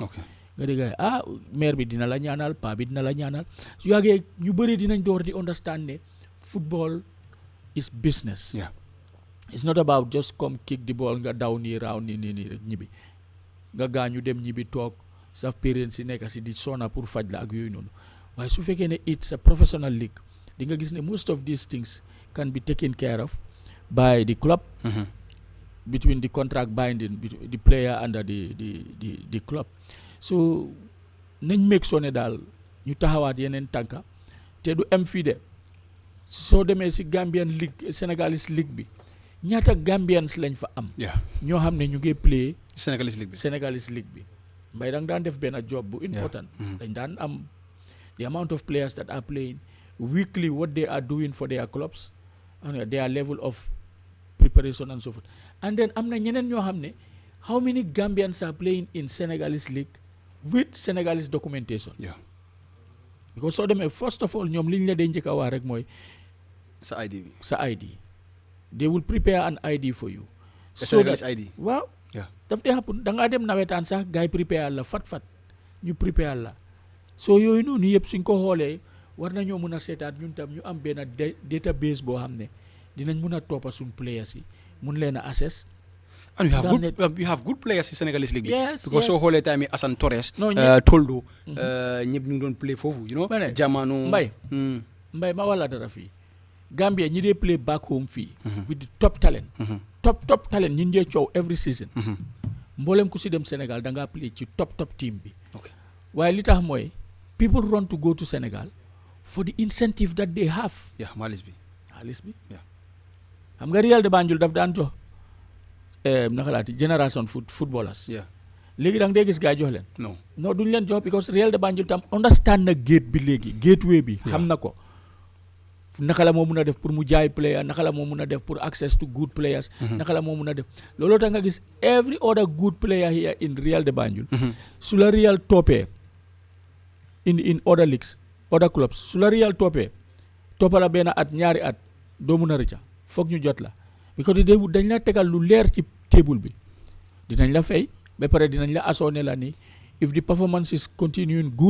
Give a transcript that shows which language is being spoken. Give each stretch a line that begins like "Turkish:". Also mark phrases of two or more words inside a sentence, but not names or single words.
Wolof: nga dégg maire bi dina la ñaanal paa bi dina la ñaanal su yàggee ñu bëri dinañ door di understand ne
English: football is business. It's not about just come kick the ball
Wolof: nga daw nii round nii rek ñibbi nga gaañu dem ñibbi toog sa parents si nekk si di sona
English: pour faj la
Wolof: ak yooyu noonu waaye su fekkee ne
English: it's a professional league
Wolof: di nga gis ne
English: most of these things can be taken care of by the club between the contract binding the player under the club.
Wolof: So nañ
English: make sure
Wolof: ne daal ñu taxawaat yeneen tànka te du am fii de soo demee si Gambian league Senegalese league bi ñaata Gambians lañ fa am. ñoo xam ne ñu ngi play
English: Senegalese league
Wolof: bi mbay dang daan def benn job bu important. dañ daan am
English: the amount of players that are playing weekly, what they are doing for their clubs and their level of preparation and so forth. And then
Wolof: am na ñeneen ñoo xam ne
English: how many Gambians are playing in Senegalese league with Senegalese documentation.
Wolof: Because soo demee
English: first of all
Wolof: ñoom liñ la dee njëkk a wax rek mooy sa ID.
English: They will prepare an ID for you. So that ID.
Wolof: Waaw. Daf dee happen da ngaa dem nawetaan sax gars yi prepare la fat ñu prepare la. So yooyu noonu yëpp suñ ko xoolee war nañoo mun a seetaat ñun tam ñu am benn database boo xam ne dinañ mun a toppa suñ players yi mun leen a assess.
English: And you have good players in Senegalese league. Yes.
Wolof: Because so whole time Assane Torres, Toldo, ñëpp ñu doon play foofu,
English: you know.
Wolof: Jamano. Mbay ma wala dara fii. Gambia ñi dee play back home fii.
English: With the top talent. Top talent ñi dee coow every season.
Wolof: Mboolem ku si dem Sénégal da ngaa play ci
English: top team
Wolof: bi.
English: Waaye
Wolof: li tax mooy
English: people run to go to Senegal for the incentive that they have.
Wolof: Xaalis bi. Xam nga Real de Banjul daf daan jox
English: naka laati generation footballers.
Wolof: Léegi da nga dee gis gars jox leen. non duñ leen jox because Real de Banjul tam
English: understand na gate
Wolof: bi léegi gateway bi. xam na ko naka la moo mun a def pour mu jaay player naka la moo mun a def pour
English: access to good players.
Wolof: naka la moo mun a def looloo tax nga gis
English: every other good player here in Real de Banjul.
Wolof: su la Real toppee
English: in other leagues other clubs
Wolof: su la Real toppee toppala benn at ñaari at doo mun a rëcca foog ñu jot la because dañ la tegal lu leer ci table bi dinañ la fay ba pare dinañ la assoné la ni
English: if the performance is continuing good.